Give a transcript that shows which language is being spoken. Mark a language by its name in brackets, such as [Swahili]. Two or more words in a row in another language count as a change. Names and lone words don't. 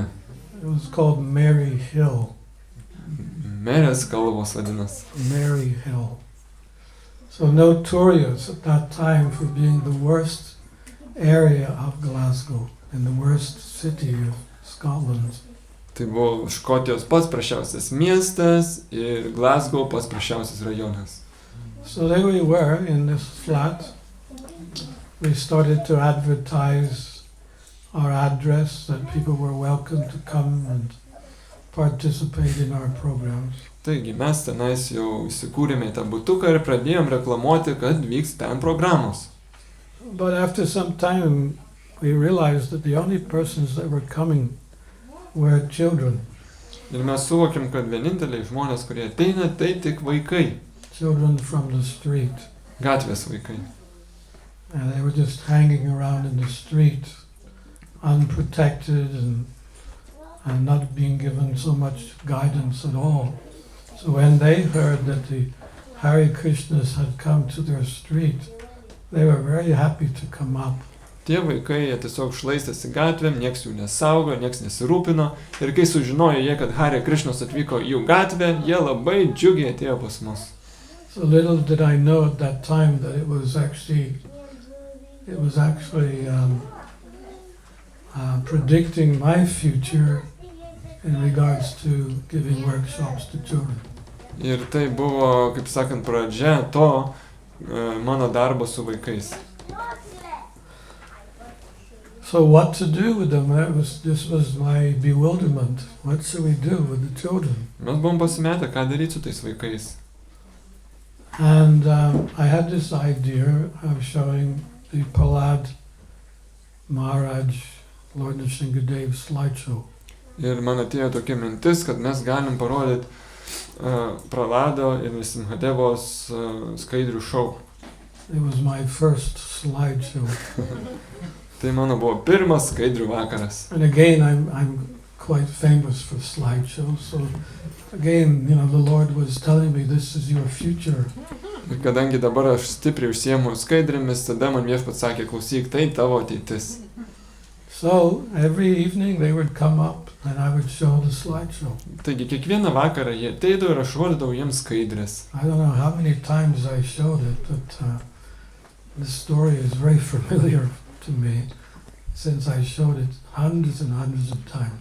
[English] It was called Mary Hill. [Lithuanian] Merės kalvos vadinas. [English] Mary Hill. So notorious at that time for being the worst area of Glasgow and the worst city of Scotland. [Lithuanian] Tai buvo Škotijos pats prašiausias miestas ir Glasgow pats prašiausias rajonas. [English] So there we were in this flat. We started to advertise our address, that people were welcome to come and participate in our programs. [Lithuanian] Taigi mes tenais jau įsikūrėme į tą butuką ir pradėjom reklamuoti, kad vyks ten programos. [English] But after some time we realized that the only persons that were coming were children. [Lithuanian] Ir mes suvokėm, kad vieninteliai žmonės, kurie ateina, tai tik vaikai. [English] Children from the street. [Lithuanian] Gatvės vaikai. [English] And they were just hanging around in the street, unprotected and not being given so much guidance at all. So when they heard that the Hare Krishnas had come to their street, they were very happy to come up. [Lithuanian] Tie vaikai, jie tiesiog šlaistėsi gatvėm, nieks jų nesaugo, nieks nesirūpino. Ir kai sužinojo jie, kad Hare Krishnas atvyko į jų gatvę, jie labai džiugiai atėjo pas mus. [English] So little did I know at that time that it was actually predicting my future in regards to giving workshops to children. [Lithuanian] Ir tai buvo, kaip sakant, pradžia to mano darbo su vaikais. [English] So what to do with them? This was my bewilderment. What should we do with the children? [Lithuanian] Mes buvom pasimetę, ką daryti su tais vaikais. [English] And I had this idea of showing the Prahlad Maharaj, Lord Narasimha slideshow. [Lithuanian] Ir man atėjo tokia mintis, kad mes galim parodyti Prahlado ir Narasimhadevos skaidrių šou. [English] It was my first slideshow. [Lithuanian] Tai mano buvo pirmas skaidrių vakaras. [English] And again, I'm quite famous for slideshows. So again, the Lord was telling me, this is your future. [Lithuanian] Ir kadangi dabar aš stipriai užsiemu skaidrėmis, tada man viešpats sakė, klausyk, tai tavo ateitis. [English] So every evening they would come up and I would show the slideshow. [Lithuanian] Taigi kiekvieną vakarą jie ateidavo ir aš rodydavau jiems skaidrės. [English] I don't know how many times I showed it, but this story is very familiar to me since I showed it hundreds and hundreds of times.